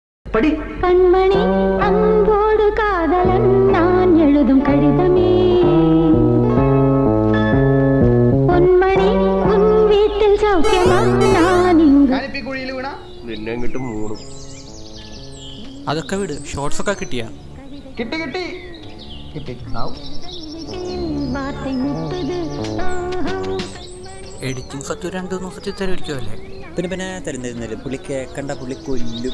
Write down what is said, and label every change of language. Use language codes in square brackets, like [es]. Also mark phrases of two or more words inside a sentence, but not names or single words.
[ta] கண்மணி அன்போடு காதலன் நான் எழுதும் கடிதமே பொன்மணி உன் வீட்டில் சௌக்கியமா நான் [ml] നിന്നെ കിട്ടും മൂടും. അതൊക്കെ വിട്. ഷോർട്സ് ഒക്കെ കിട്ടിയാ? കിട്ടി. എഡിറ്റിംഗ് സത്യം 2 ദിവസത്തിൽ തരുമായിരിക്കുമല്ലേ? പിന്നെ തരുന്നിരുന്നില്ല. പുള്ളി കേക്കണ്ട, പുള്ളി കൊല്ലും.